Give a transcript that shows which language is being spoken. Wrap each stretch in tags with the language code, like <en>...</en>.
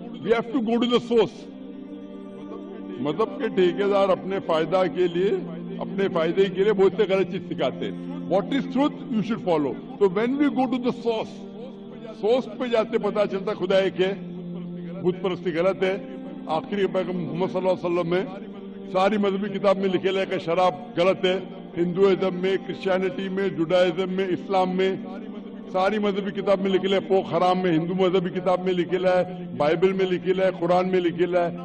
<en>We have to go to the source.</en> <ur>مذہب کے ٹھیکیدار اپنے فائدہ کے لیے اپنے فائدے کے لیے بہت سے غلط چیز سکھاتے ہیں.</ur> <en>What is truth you should follow.</en> <ur>تو</ur> <en>when we go to the source</en> <ur>پہ جاتے پتا چلتا خدا ایک ہے بت پرستی غلط ہے. آخری پیغمبر محمد صلی اللہ علیہ وسلم میں ساری مذہبی کتاب میں لکھے لے کہ شراب غلط ہے. ہندوازم میں کرسچینٹی میں جوڈائزم میں اسلام میں ساری مذہبی کتاب میں لکھے ہے. پوک حرام میں ہندو مذہبی کتاب میں لکھے ہے. بائبل میں لکھے ہے. قرآن میں لکھے ہے.</ur>